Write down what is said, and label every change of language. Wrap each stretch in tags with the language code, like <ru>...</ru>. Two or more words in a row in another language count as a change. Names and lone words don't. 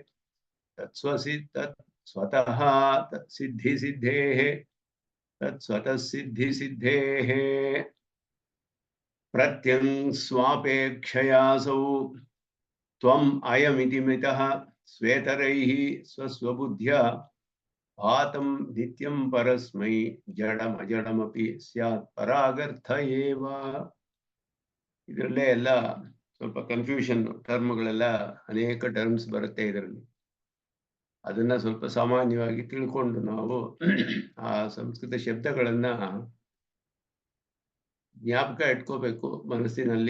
<sa>ತತ್ಸ್ವತಃ ಸಿದ್ಧಿಸಿದ್ಧೇಃ ಪ್ರತ್ಯಂ ಸ್ವಾಪೇಕ್ಷಯಾಸೌ ತ್ವಂ ಅಯಮಿತಿ ಮಿತಃ ಸ್ವೇತರೈಃ ಸ್ವಸ್ವಬುದ್ಧ್ಯ ಆತಂ ನಿತ್ಯಂ ಪರಸ್ಮೈ ಜಡಮಜಡಮಪಿ ಸ್ಯಾತ್ ಪರಾಗರ್ಥ ಏವ.</sa> <kn>ಇದರಲ್ಲೇ ಎಲ್ಲ ಸ್ವಲ್ಪ ಕನ್ಫ್ಯೂಷನ್, ಟರ್ಮ್ಗಳೆಲ್ಲ ಅನೇಕ ಟರ್ಮ್ಸ್ ಬರುತ್ತೆ ಇದರಲ್ಲಿ. ಅದನ್ನ ಸ್ವಲ್ಪ ಸಾಮಾನ್ಯವಾಗಿ ತಿಳ್ಕೊಂಡು ನಾವು ಆ ಸಂಸ್ಕೃತ ಶಬ್ದಗಳನ್ನ ಜ್ಞಾಪಕ ಇಟ್ಕೋಬೇಕು ಮನಸ್ಸಿನಲ್ಲಿ.</kn>